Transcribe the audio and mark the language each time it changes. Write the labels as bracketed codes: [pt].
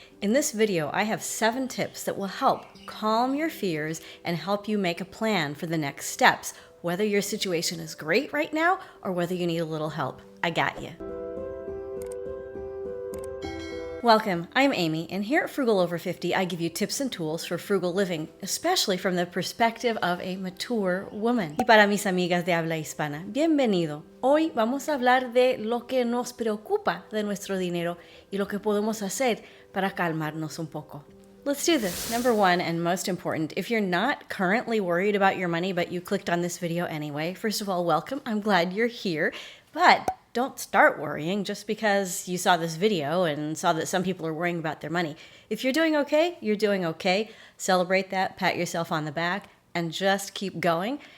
[en] In this video, I have 7 tips that will help calm your fears and help you make a plan for the next steps, whether your situation is great right now or whether you need a little help. I got you. Welcome, I'm Amy, and here at Frugal Over 50, I give you tips and tools for frugal living, especially from the perspective of a mature woman. [es] Y para mis amigas de habla hispana, bienvenido. Hoy vamos a hablar de lo que nos preocupa de nuestro dinero y lo que podemos hacer para calmarnos un poco. [en] Let's do this. Number 1, and most important, if you're not currently worried about your money, but you clicked on this video anyway, first of all, welcome. I'm glad you're here, but don't start worrying just because you saw this video and saw that some people are worrying about their money. If you're doing okay, you're doing okay. Celebrate that, pat yourself on the back, and just keep going.